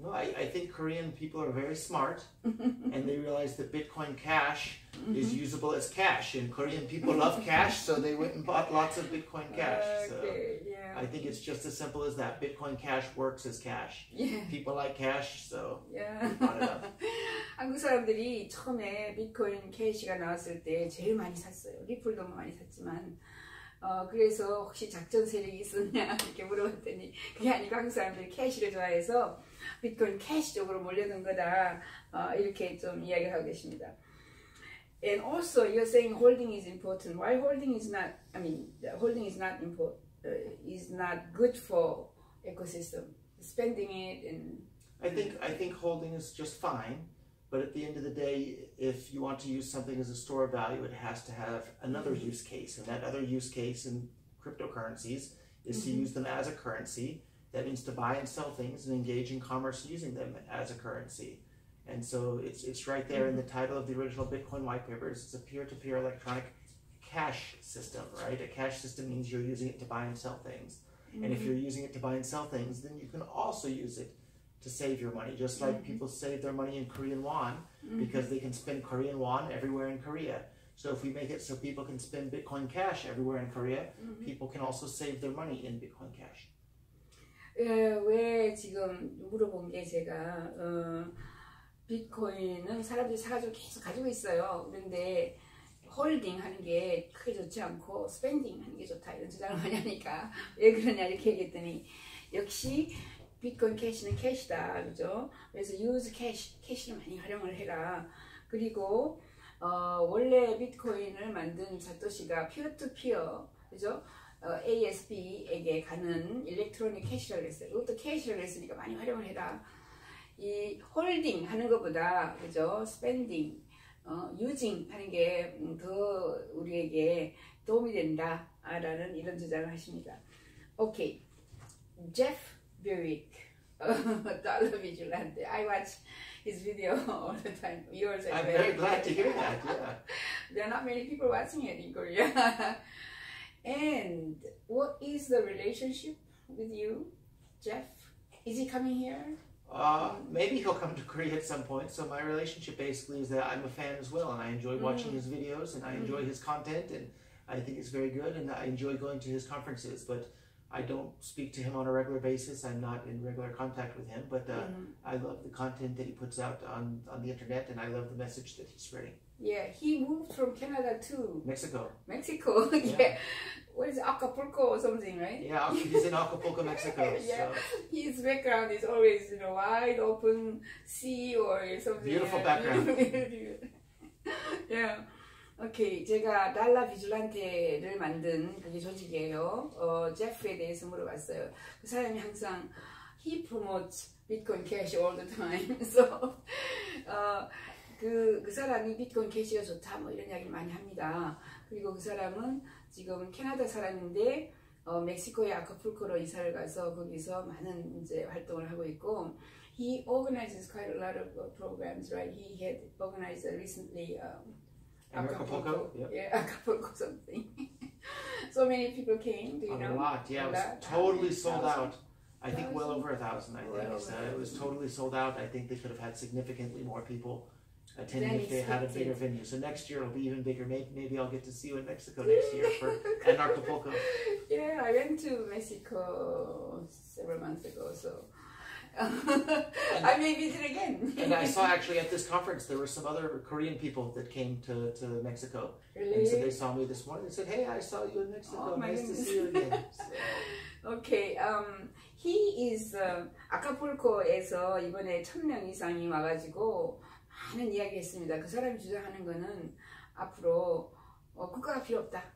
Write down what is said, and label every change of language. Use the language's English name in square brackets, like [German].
[English] No, I think Korean people are very smart, and they realize that Bitcoin Cash is usable as cash, and Korean people love cash, so they went and bought lots of Bitcoin Cash. Okay, yeah. I think it's just as simple as that. Bitcoin Cash works as cash. Yeah. People like cash, so yeah. we bought it up. [Korean] 한국 사람들이 처음에 비트코인 캐시가 나왔을 때 제일 많이 샀어요. 리플도 많이 샀지만 그래서 혹시 작전 세력이 있었냐 이렇게 물어봤더니 그게 아니고 한국 사람들이 캐시를 좋아해서 비트코인 캐시 쪽으로 몰려든 거다, 이렇게 좀 이야기를 하고 계십니다. [English] And also you're saying holding is important. Why holding is not? I mean, holding is not important. Is not good for ecosystem. Spending it and I think holding is just fine. But at the end of the day, if you want to use something as a store of value, it has to have another use case. And that other use case in cryptocurrencies is to use them as a currency. That means to buy and sell things and engage in commerce using them as a currency. And so it's right there in the title of the original Bitcoin white papers. It's a peer-to-peer electronic cash system, right? A cash system means you're using it to buy and sell things. And if you're using it to buy and sell things, then you can also use it to save your money, just like people save their money in Korean won because they can spend Korean won everywhere in Korea. So if we make it so people can spend Bitcoin Cash everywhere in Korea, people can also save their money in Bitcoin Cash. [Korean] 왜 지금 물어본 게 제가 비트코인은 사람들이 사가지고 계속 가지고 있어요. 그런데 홀딩 하는 게 크게 좋지 않고 스펜딩 하는 게 좋다, 이런 주장을 많이 하니까 왜 그러냐 이렇게 얘기했더니 역시 비트코인 캐시는 캐시다, 그죠? 그래서 use 캐시를 많이 활용을 해라. 그리고 원래 비트코인을 만든 사토시가 피어-투-피어, 그죠? ASB에게 가는 일렉트로닉 캐시라고 했어요. 그것도 캐시라고 했으니까 많이 활용을 해라. 이 홀딩 하는 것보다, 그죠? 스펜딩, 유징하는 게 더 우리에게 도움이 된다라는 이런 주장을 하십니다. 오케이, Jeff Berwick, Dollar Vigilante. [English] I watch his video all the time. Yours as I'm well. very glad to hear that. Yeah. There are not many people watching it in Korea. And what is the relationship with you, Jeff? Is he coming here? Maybe he'll come to Korea at some point. So my relationship basically is that I'm a fan as well, and I enjoy watching his videos, and I enjoy his content, and I think it's very good, and I enjoy going to his conferences. But I don't speak to him on a regular basis. I'm not in regular contact with him, but I love the content that he puts out on the internet, and I love the message that he's spreading. Yeah, he moved from Canada to Mexico. Mexico. Yeah. What is it, Acapulco or something, right? Yeah, he's in Acapulco, Mexico. Yeah. So. His background is always, wide open sea or something. Beautiful background. Yeah. [Korean] 오케이, 제가 달러 비줄란테를 만든 그게 조직이에요. 제프에 대해서 물어봤어요. 그 사람이 항상 [English] he promotes Bitcoin Cash all the time. [Korean] So 그 사람이 비트코인 캐시가 좋다 뭐 이런 이야기를 많이 합니다. 그리고 그 사람은 지금 캐나다 사람인데 멕시코의 아카풀코로 이사를 가서 거기서 많은 이제 활동을 하고 있고 [English] he organizes quite a lot of programs, right? He had organized recently Acapulco, yep. Yeah, Acapulco something. So many people came, do you know? A lot, yeah. It was totally sold out. I think well over 1,000, I think. So it was totally sold out. I think they could have had significantly more people attending if they had a bigger venue. So next year it'll be even bigger. Maybe I'll get to see you in Mexico next year and Acapulco. Yeah, I went to Mexico several months ago, so I may visit again. And I saw actually at this conference there were some other Korean people that came to Mexico. Really? And so they saw me this morning and said, hey, I saw you in Mexico. Oh, nice goodness. to see you again. So. Okay, he is [Korean] 아카풀코에서 이번에 1,000명 이상이 와가지고 많은 이야기 했습니다. 그 사람이 주장하는 거는 앞으로 국가가 필요 없다.